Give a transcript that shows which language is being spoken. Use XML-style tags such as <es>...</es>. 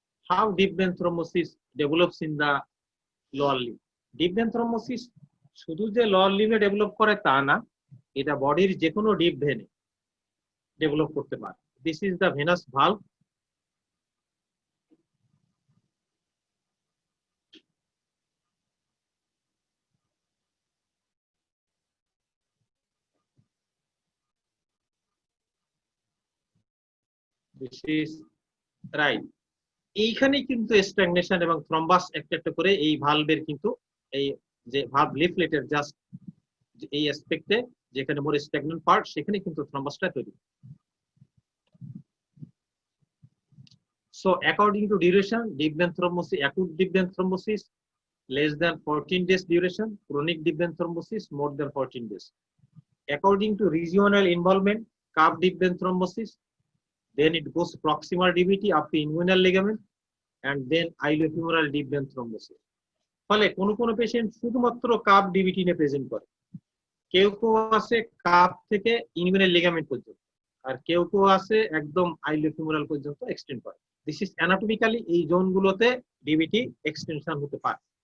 <en>How deep vein thrombosis develops in the lower limb.</en> <bn>Deep vein thrombosis শুধু যে lower limb এ develop করে তা না, এটা বডির যে কোনো ডিপ ভেনে ডেভেলপ করতে পারে।</bn> <en>This is the venous valve. This is right.</en> <bn>এইখানেই কিন্তু স্ট্যাগনেশন এবং থ্রম্বাস একটা একটা করে এই ভালভের কিন্তু এই যে ভালভ লিফলেটের জাস্ট এই অ্যাসপেক্টে যেখানে মোর স্ট্যাগনেন্ট পার্ট সেখানে কিন্তু থ্রম্বাসটা তৈরি।</bn> <en>So according to duration, deep vein thrombosis, acute deep vein thrombosis less than 14 days duration, chronic deep vein thrombosis more than 14 days. According to regional involvement, calf deep vein thrombosis, then it goes proximal DVT up to inguinal ligament, and then iliofemoral deep vein thrombosis.</en> <bn>ফলে কোন কোন patient শুধুমাত্র cup ডিভিটি নিয়ে present করে, কেউ কেউ আছে cup থেকে ইনগুইনাল লিগামেন্ট পর্যন্ত, আর কেউ কেউ আছে একদম আইলিওফিমোরাল পর্যন্ত এক্সটেন্ড করে। দিস ইজ অ্যানাটমিক্যালি এই জোনগুলোতে ডিভিটি এক্সটেনশন হতে পারে।</bn>